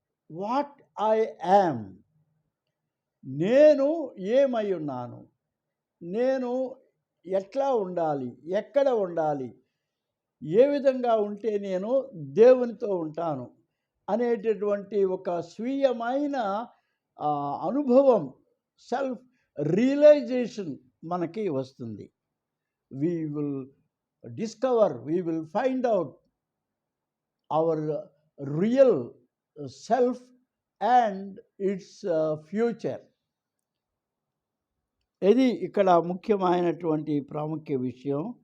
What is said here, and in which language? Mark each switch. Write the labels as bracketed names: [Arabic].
[English] what I am, [Telugu] నేను ఏమై ఉన్నాను, నేను ఎట్లా ఉండాలి, ఎక్కడ ఉండాలి, ఏ విధంగా ఉంటే నేను దేవునితో ఉంటాను అనేటటువంటి ఒక స్వీయమైన అనుభవం, సెల్ఫ్ రియలైజేషన్ మనకి వస్తుంది. [English] we will discover, we will find out our real self and its future. [Telugu] ఇది ఇక్కడ ముఖ్యమైనటువంటి ప్రాముఖ్య విషయం.